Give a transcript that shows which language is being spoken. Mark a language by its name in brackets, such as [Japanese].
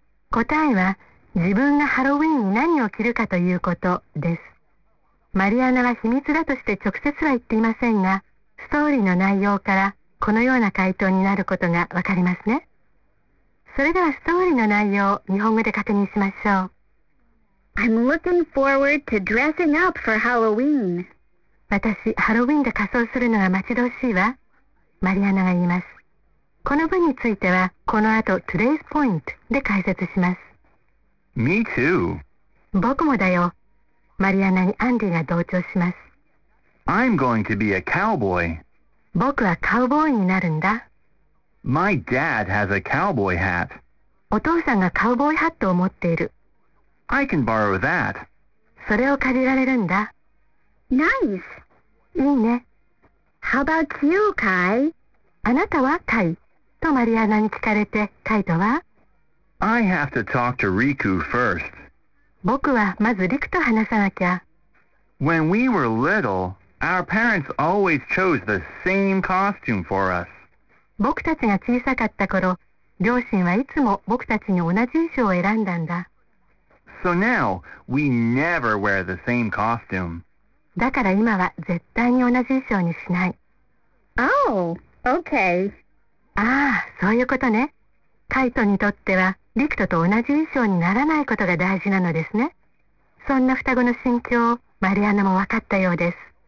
[Japanese] 答えは、自分がハロウィンに何を着るかということです。マリアナは秘密だとして直接は言っていませんが、ストーリーの内容からこのような回答になることがわかりますね。それではストーリーの内容を日本語で確認しましょう。 [English] I'm looking forward to dressing up for Halloween. [Japanese] 私、ハロウィンで仮装するのが待ち遠しいわ。マリアナが言います。この文については、この後 Today's Point で解説します。 [English] Me too. [Japanese] 僕もだよ。マリアナにアンディが同調します。 [English] I'm going to be a cowboy. [Japanese] 僕はカウボーイになるんだ。 [English] My dad has a cowboy hat. [Japanese] お父さんがカウボーイハットを持っている。 [English] I can borrow that. [Japanese] それを借りられるんだ。 [English] Nice. [Japanese] いいね。 [English] How about you, Kai? [Japanese] あなたは、カイ。とマリアナに聞かれて、カイトは [English] I have to talk to Riku first. [Japanese] 僕はまずリクと話さなきゃ。 [English] When we were little, our parents always chose the same costume for us. [Japanese] 僕たちが小さかった頃、両親はいつも僕たちに同じ衣装を選んだんだ。 [English] So now, we never wear the same costume. [Japanese] だから今は絶対に同じ衣装にしない。 [English] Oh, okay. [Japanese] ああ、そういうことね。カイトにとっては、リクトと同じ衣装にならないことが大事なのですね。そんな双子の心境を、マリアナも分かったようです。